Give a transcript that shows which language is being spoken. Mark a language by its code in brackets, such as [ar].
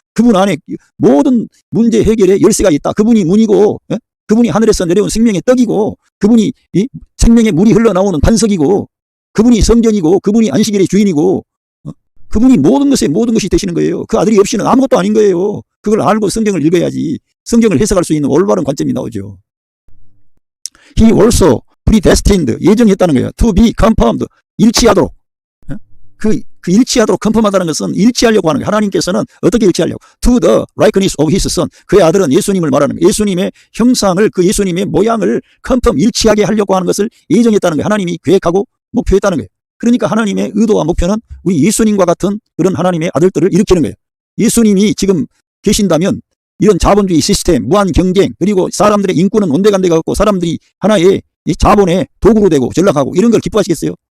[ko] 그분 안에 모든 문제 해결의 열쇠가 있다. 그분이 문이고 그분이 하늘에서 내려온 생명의 떡이고 그분이 생명의 물이 흘러나오는 반석이고 그분이 성전이고 그분이 안식일의 주인이고 그분이 모든 것이 되시는 거예요. 그 아들이 없이는 아무것도 아닌 거예요. 그걸 알고 성경을 읽어야지 성경을 해석할 수 있는 올바른 관점이 나오죠. [en] He also predestined [ko] 예정했다는 거예요. [en] To be confirmed [ko] 일치하도록 그 일치하도록 컨펌하다는 것은 일치하려고 하는 거예요. 하나님께서는 어떻게 일치하려고? [en] To the likeness of his son [ko] 그의 아들은 예수님을 말하는 거예요. 예수님의 형상을 그 예수님의 모양을 컨펌 일치하게 하려고 하는 것을 예정했다는 거예요. 하나님이 계획하고 목표했다는 거예요. 그러니까 하나님의 의도와 목표는 우리 예수님과 같은 그런 하나님의 아들들을 일으키는 거예요. 예수님이 지금 계신다면 이런 자본주의 시스템, 무한 경쟁, 그리고 사람들의 인권은 온데간데가 없고 사람들이 하나의 자본의 도구로 되고 전락하고 이런 걸 기뻐하시겠어요?